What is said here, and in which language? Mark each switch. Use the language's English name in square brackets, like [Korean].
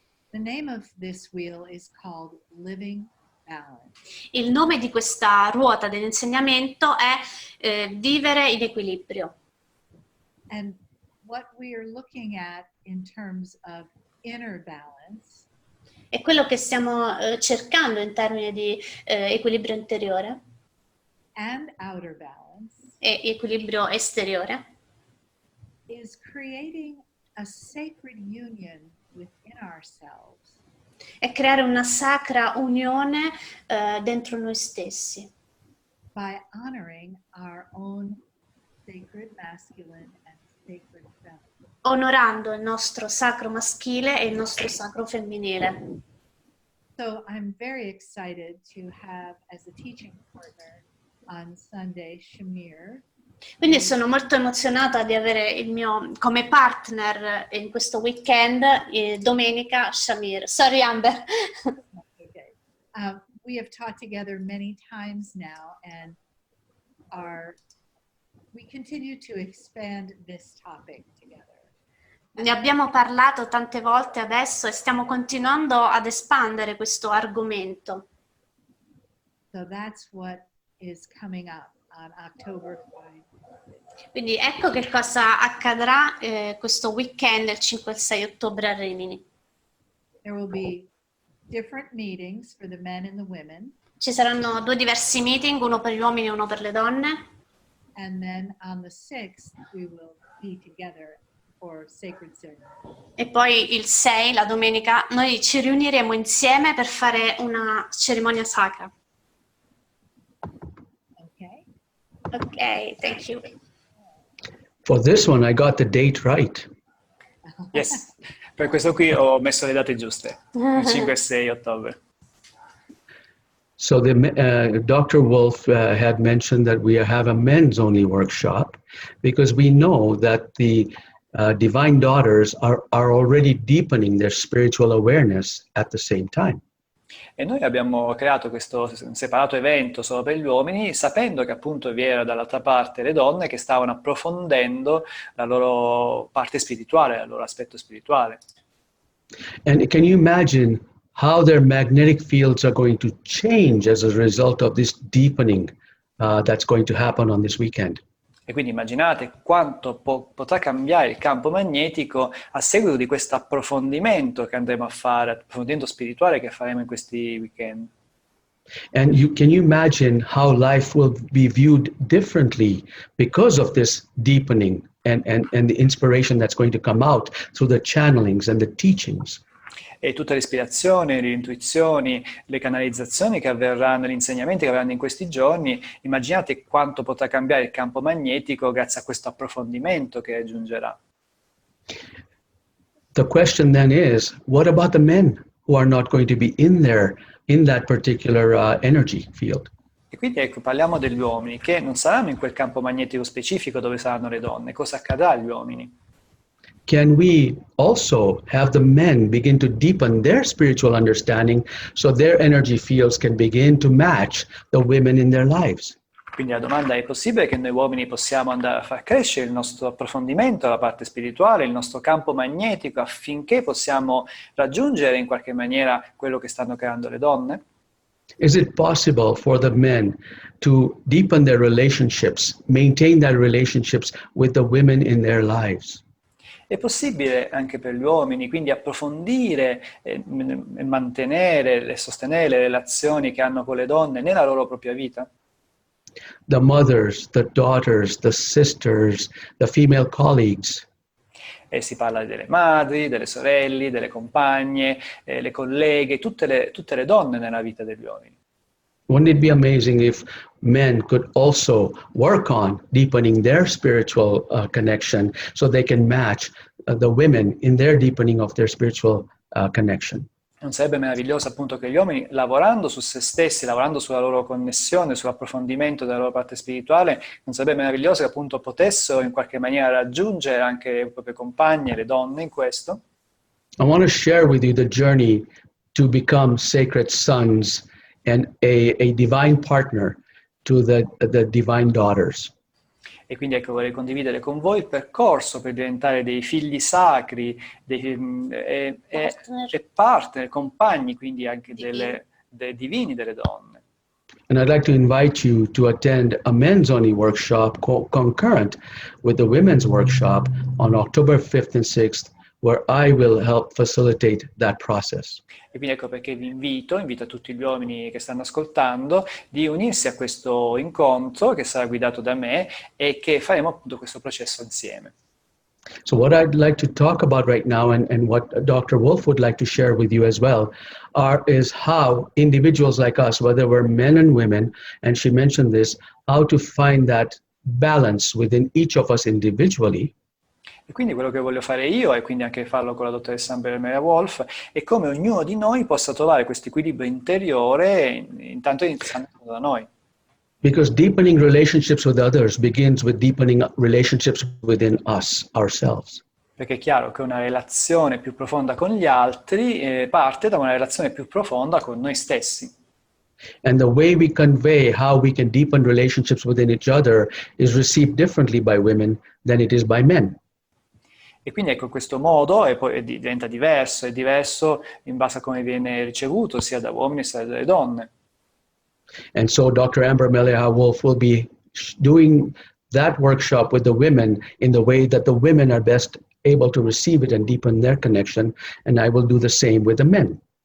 [English] The name of this wheel is called Living Balance. [Italian] Il nome di questa ruota dell'insegnamento è vivere in equilibrio. [English] And what we are looking at in terms of inner balance [Italian] E quello che stiamo cercando in termini di equilibrio interiore [English] and outer balance [Italian] e equilibrio esteriore [English] is creating a sacred union within ourselves [Italian] è creare una sacra unione dentro noi stessi, [English] by honoring our own sacred masculine and sacred feminine. [Italian] onorando il nostro sacro maschile e il nostro sacro femminile. [English] So I'm very excited to have as a teaching partner on Sunday Shamir. [Italian] Quindi sono molto emozionata di avere il mio come partner in questo weekend domenica Shamir. [English] Sorry Amber. Okay. We have taught together many times now and we continue to expand this topic together. [Italian] Ne abbiamo parlato tante volte adesso e stiamo continuando ad espandere questo argomento. [English] So that's what is coming up on October 5. [Italian] Quindi ecco che cosa accadrà questo weekend il 5 e il 6 ottobre a Rimini. [English] There will be different meetings for the men and the women. [Italian] Ci saranno 2 diversi meeting, uno per gli uomini e uno per le donne. [English] And then on the 6th, we will be together for sacred ceremony. [Italian] E poi il 6, la domenica, noi ci riuniremo insieme per fare una cerimonia sacra. [English] Okay? Ok, thank you. For this one, I got the date right. Yes, [Italian] per questo qui ho messo le date giuste, il 5 e 6 ottobre. [English] So Dr. Wolf had mentioned that we have a men's only workshop because we know that the divine daughters are already deepening their spiritual awareness at the same time. [Italian] E noi abbiamo creato questo separato evento solo per gli uomini, sapendo che appunto vi era dall'altra parte le donne che stavano approfondendo la loro parte spirituale, il loro aspetto spirituale. [English] And can you imagine how their magnetic fields are going to change as a result of this deepening that's going to happen on this weekend? [Italian] E quindi immaginate quanto potrà cambiare il campo magnetico a seguito di questo approfondimento che andremo a fare, approfondimento spirituale che faremo in questi weekend. [English] And can you imagine how life will be viewed differently because of this deepening and the inspiration that's going to come out through the channelings and the teachings? [Italian] E tutte le ispirazioni, le intuizioni, le canalizzazioni che avverranno, gli insegnamenti che avverranno in questi giorni, immaginate quanto potrà cambiare il campo magnetico grazie a questo approfondimento che aggiungerà. [English] The question then is, what about the men who are not going to be in that particular energy field? [Italian] E quindi ecco, parliamo degli uomini che non saranno in quel campo magnetico specifico dove saranno le donne. Cosa accadrà agli uomini? [English] Can we also have the men begin to deepen their spiritual understanding so their energy fields can begin to match the women in their lives? [Italian] Quindi la domanda è: possibile che noi uomini possiamo andare a far crescere il nostro approfondimento, la parte spirituale, il nostro campo magnetico affinché possiamo raggiungere in qualche maniera quello che stanno creando le donne? [English] Is it possible for the men to deepen their relationships, maintain their relationships with the women in their lives? [Italian] È possibile anche per gli uomini, quindi approfondire e mantenere e sostenere le relazioni che hanno con le donne nella loro propria vita? [English] The mothers, the daughters, the sisters, the female colleagues. [Italian] E si parla delle madri, delle sorelle, delle compagne, le colleghe, tutte le donne nella vita degli uomini. [English] Wouldn't it be amazing if men could also work on deepening their spiritual connection so they can match the women in their deepening of their spiritual connection? [Italian] Non sarebbe meraviglioso appunto che gli uomini, lavorando su se stessi, lavorando sulla loro connessione, sull'approfondimento della loro parte spirituale, non sarebbe meraviglioso che appunto potessero in qualche maniera raggiungere anche le proprie compagne, le donne in questo? [English] I want to share with you the journey to become sacred sons and a divine partner to the divine daughters. [Italian] E quindi ecco, vorrei condividere con voi il percorso per diventare dei figli sacri e partner, compagni quindi anche dei divini delle donne. [English] And I'd like to invite you to attend a men's only workshop concurrent with the women's workshop on October 5th and 6th, where I will help facilitate that process. [Italian] E quindi ecco perché vi invito tutti gli uomini che stanno ascoltando di unirsi a questo incontro che sarà guidato da me e che faremo appunto questo processo insieme. [English] So what I'd like to talk about right now and what Dr. Wolf would like to share with you as well is how individuals like us, whether we're men and women, and she mentioned this, how to find that balance within each of us individually. [Italian] E quindi quello che voglio fare io, e quindi anche farlo con la dottoressa Mele'ha Wolf, è come ognuno di noi possa trovare questo equilibrio interiore, intanto iniziando da noi. [English] Because deepening relationships with others begins with deepening relationships within us, ourselves. [Italian] Perché è chiaro che una relazione più profonda con gli altri parte da una relazione più profonda con noi stessi. [English] And the way we convey how we can deepen relationships within each other is received differently by women than it is by men. [Italian] E quindi ecco questo modo e poi diventa diverso, è diverso in base a come viene ricevuto sia da uomini sia dalle donne. [English] And so Dr. Mele'ha Wolf will be doing that workshop with the women in the way that the women are best able to receive it and deepen their connection, and I will do the same with the men.